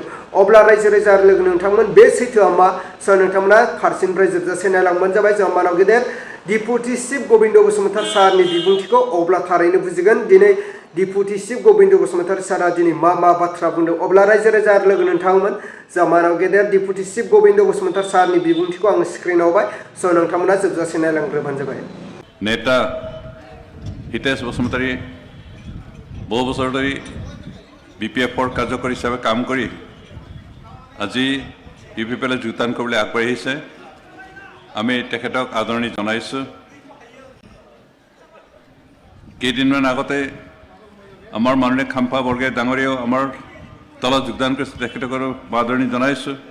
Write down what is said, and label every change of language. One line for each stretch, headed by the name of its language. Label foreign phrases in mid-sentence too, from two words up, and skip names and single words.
Bodo: अब्ला रायजो राजा लोगो नोंथांमोन बे सैथोआ मा नोंथांमोना फारसेनिफ्राय जोबजासे नायलांबानो जाबाय जामानाव गेदेर डिपुटि चिफ गोविंद बसुमतारी सारनि बिबुंथिखौ अब्ला थारैनो बुजिगोन दिनै डिपुटि चिफ गोविंद बसुमतारी सारा दिनै मा बाथ्रा बुंदों अब्ला रायजो राजा लोगो नोंथांमोन जामानाव गेदेर डिपुटि चिफ गोविंद बसुमतारी सारनि बिबुंथिखौ आं स्क्रिनाव होबाय नोंथांमोना जोबजासे नायलांग्रोबानो जाबाय
Assamese: नेता हितेश बसुमतारी বহু বছৰ ধৰি বিপিএফৰ কাৰ্যকৰী হিচাপে কাম কৰি আজি ইউপিপিএলে যোগদান কৰিবলৈ আগবাঢ়ি আহিছে আমি তেখেতক আদৰণি জনাইছোঁ কেইদিনমান আগতে আমাৰ মাননীয় খাম্পা বৰগোহাঁই ডাঙৰীয়াও আমাৰ দলত যোগদান কৰিছে তেখেতক আদৰণি জনাইছোঁ